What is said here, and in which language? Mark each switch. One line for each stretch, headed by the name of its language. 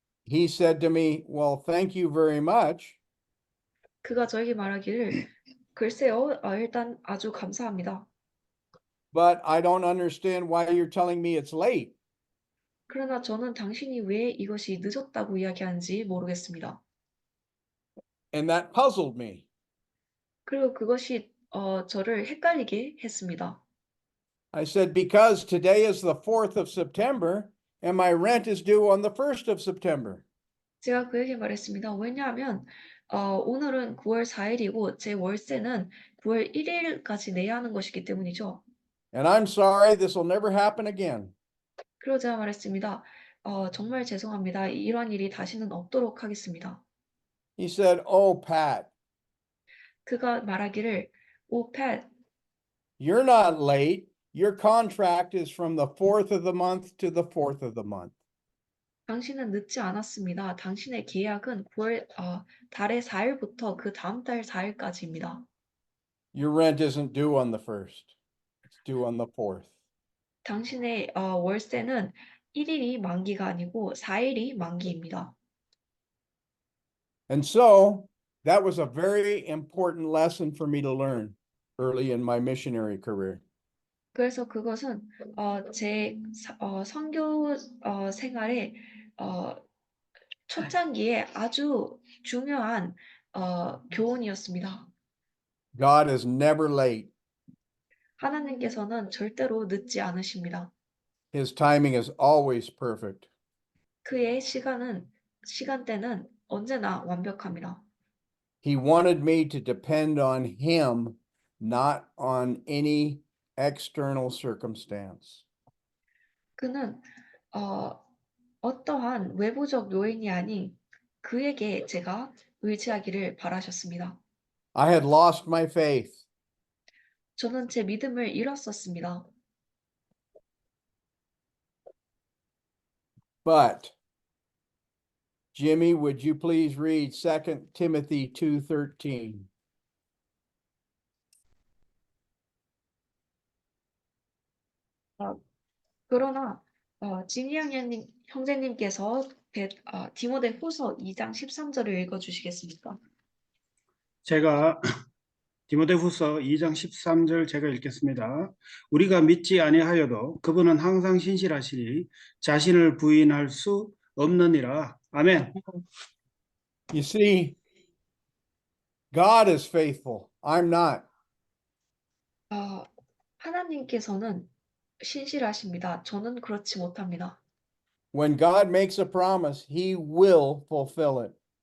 English: He said to me, well, thank you very much.
Korean: 그가 저에게 말하기를 글쎄요, 일단 아주 감사합니다.
English: But I don't understand why you're telling me it's late.
Korean: 그러나 저는 당신이 왜 이것이 늦었다고 이야기하는지 모르겠습니다.
English: And that puzzled me.
Korean: 그리고 그것이 저를 헷갈리게 했습니다.
English: I said, because today is the 4th of September and my rent is due on the 1st of September.
Korean: 제가 그에게 말했습니다. 왜냐하면 오늘은 9월 4일이고 제 월세는 9월 1일까지 내야 하는 것이기 때문이죠.
English: And I'm sorry, this will never happen again.
Korean: 그리고 제가 말했습니다. 정말 죄송합니다. 이러한 일이 다시는 없도록 하겠습니다.
English: He said, oh, Pat,
Korean: 그가 말하기를 오, 팻,
English: you're not late. Your contract is from the 4th of the month to the 4th of the month.
Korean: 당신은 늦지 않았습니다. 당신의 계약은 9월 달의 4일부터 그 다음 달 4일까지입니다.
English: Your rent isn't due on the 1st. It's due on the 4th.
Korean: 당신의 월세는 1일이 만기가 아니고 4일이 만기입니다.
English: And so that was a very important lesson for me to learn early in my missionary career.
Korean: 그래서 그것은 제 선교 생활의 초창기에 아주 중요한 교훈이었습니다.
English: God is never late.
Korean: 하나님께서는 절대로 늦지 않으십니다.
English: His timing is always perfect.
Korean: 그의 시간대는 언제나 완벽합니다.
English: He wanted me to depend on him, not on any external circumstance.
Korean: 그는 어떠한 외부적 요인이 아닌 그에게 제가 의지하기를 바라셨습니다.
English: I had lost my faith.
Korean: 저는 제 믿음을 잃었었습니다.
English: But Jimmy, would you please read 2 Timothy 2:13?
Korean: 그러나 지니 형제님께서 디모데 후서 2장 13절을 읽어주시겠습니까? 제가 디모데후서 2장 13절 제가 읽겠습니다. 우리가 믿지 아니하여도 그분은 항상 신실하시니 자신을 부인할 수 없느니라. 아멘.
English: You see, God is faithful. I'm not.
Korean: 하나님께서는 신실하십니다. 저는 그렇지 못합니다.
English: When God makes a promise, he will fulfill it.